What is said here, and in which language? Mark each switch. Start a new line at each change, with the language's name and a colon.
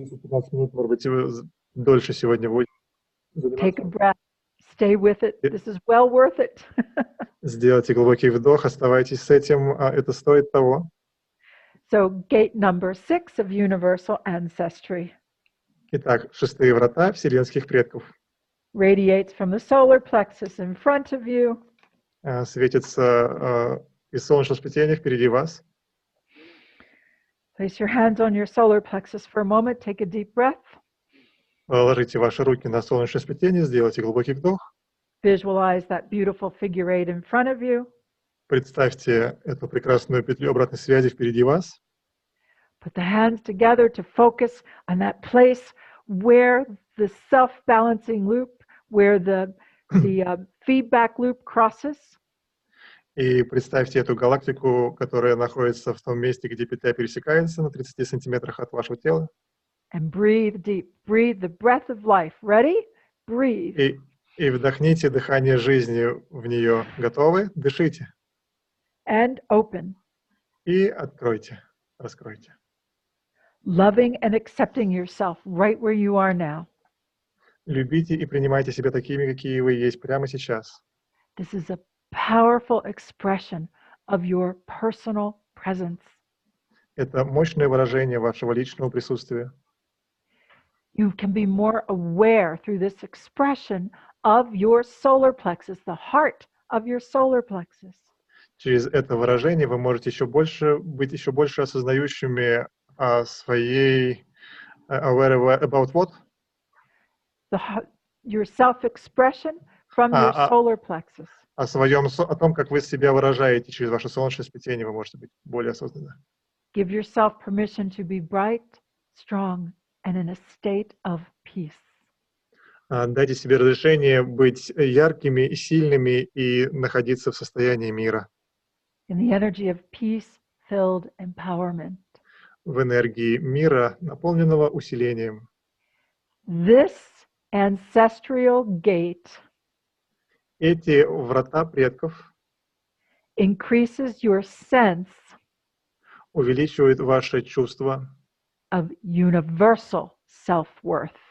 Russian: Может быть, дольше сегодня будет.
English: Take a breath. Stay with it. This is well worth it.
Russian: Сделайте глубокий вдох, оставайтесь с этим, это стоит того.
English: So, gate number 6 of universal ancestry.
Russian: Итак, 6 врата вселенских предков.
English: Radiates from the solar plexus in front of you.
Russian: Светится из солнечного сплетения впереди вас.
English: Place your hands on your solar plexus for a moment. Take a deep breath.
Russian: Ложите ваши руки на солнечное сплетение, сделайте глубокий вдох.
English: Visualize that beautiful figure eight in front of you.
Russian: Представьте эту прекрасную петлю обратной связи впереди вас.
English: Put the hands together to focus on that place where the self-balancing loop, where the feedback loop crosses.
Russian: И представьте эту галактику, которая находится в том месте, где петля пересекается на 30 сантиметрах от вашего тела.
English: And breathe deep. Breathe the breath of life. Ready? Breathe.
Russian: И вдохните дыхание жизни в нее. Готовы? Дышите.
English: And open.
Russian: И откройте, раскройте.
English: Loving and accepting yourself right where you are now.
Russian: Любите и принимайте себя такими, какие вы есть прямо сейчас.
English: This is a powerful expression of your personal presence.
Russian: Это мощное выражение вашего личного присутствия.
English: You can be more aware through this expression of your solar plexus, the heart of your solar plexus.
Russian: Через это выражение вы можете быть еще больше осознающими о своей
English: aware about what? Your self-expression from your solar plexus.
Russian: О том, как вы себя выражаете через ваше солнечное сплетение, вы можете быть более осознанны.
English: Give yourself permission to be bright, strong, and in a state of peace.
Russian: Дайте себе разрешение быть яркими, сильными и находиться в состоянии мира.
English: In the energy of peace-filled empowerment.
Russian: В энергии мира, наполненного усилением.
English: This ancestral gate
Russian: Эти врата предков
English: increases your sense
Russian: увеличивают ваше чувство
English: of universal self-worth.